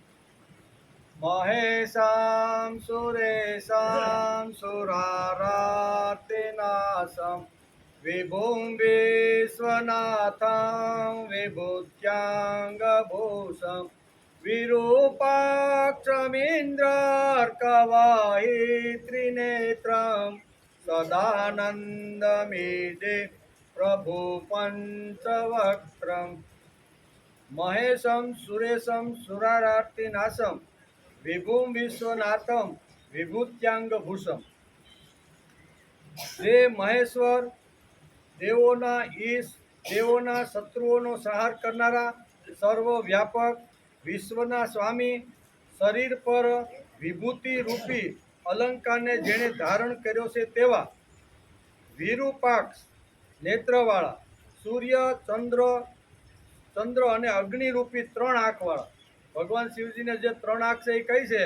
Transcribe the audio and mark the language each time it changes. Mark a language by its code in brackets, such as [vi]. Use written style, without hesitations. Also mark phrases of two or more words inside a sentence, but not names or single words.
[sa] महेशां सुरेशां सुरारातिनाशं विभुं विश्वनाथं विभूत्याङ्गभूषं विरूपाक्षमीन्द्रार्कवाहि त्रिनेत्रं सदानन्दमीडे प्रभु पञ्चवक्त्रम् महेशं सुरेशं सुरारार्तिनाशं विभुं विश्वनाथं विभूत्यांगभूषम। [gu] જે મહેશ્વર દેવોના ઈશ દેવોના શત્રુઓનો સંહાર કરનારા સર્વવ્યાપક વિશ્વના સ્વામી શરીર પર વિભૂતિ રૂપી અલંકારને જેણે ધારણ કર્યો છે તેવા વિરૂપાક્ષ નેત્રવાળા સૂર્ય ચંદ્ર અને અગ્નિરૂપી ત્રણ આંખવાળા ભગવાન શિવજીને જે ત્રણ આંખ છે એ કઈ છે?